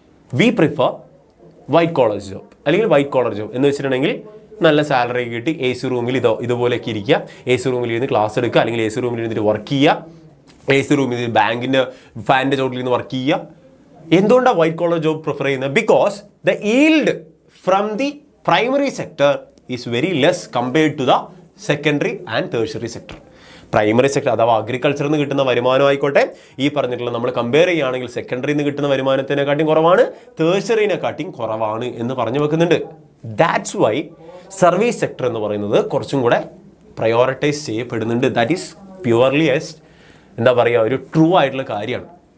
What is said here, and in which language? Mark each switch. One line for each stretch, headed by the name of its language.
English: we prefer white collar job
Malayalam: അല്ലെങ്കിൽ white collar job എന്ന് വെച്ചിട്ടുണ്ടെങ്കിൽ നല്ല സാലറി കിട്ടി AC റൂമിൽ ഇതുപോലെയൊക്കെ ഇരിക്കുക, AC റൂമിൽ ഇരുന്ന് ക്ലാസ് എടുക്കുക, അല്ലെങ്കിൽ AC റൂമിൽ ഇരുന്നിട്ട് വർക്ക് ചെയ്യുക, AC റൂമിൽ ബാങ്കിൻ്റെ ഫാനിൻ്റെ ചോട്ടിൽ നിന്ന് വർക്ക് ചെയ്യുക. എന്തുകൊണ്ടാണ് വൈറ്റ് കോളർ ജോബ് പ്രിഫർ ചെയ്യുന്നത്?
English: Because the yield from the primary sector is very less compared to the secondary and tertiary sector.
Malayalam: Primary sector അഥവാ അഗ്രികൾച്ചറിൽ നിന്ന് കിട്ടുന്ന വരുമാനം ആയിക്കോട്ടെ, ഈ പറഞ്ഞിട്ടുള്ള നമ്മൾ കമ്പയർ ചെയ്യുകയാണെങ്കിൽ സെക്കൻഡറിയിൽ നിന്ന് കിട്ടുന്ന വരുമാനത്തിനെക്കാട്ടിയും കുറവാണ്, ടേർഷ്യറിനെക്കാട്ടിയും കുറവാണ് എന്ന് പറഞ്ഞു വെക്കുന്നുണ്ട്. ദാറ്റ്സ് വൈ സർവീസ് സെക്ടർ എന്ന് പറയുന്നത് കുറച്ചും കൂടെ പ്രയോറിറ്റൈസ് ചെയ്യപ്പെടുന്നുണ്ട്. ദാറ്റ് ഈസ് പ്യുവർലി എന്താ പറയുക, ഒരു ട്രൂ ആയിട്ടുള്ള കാര്യമാണ്.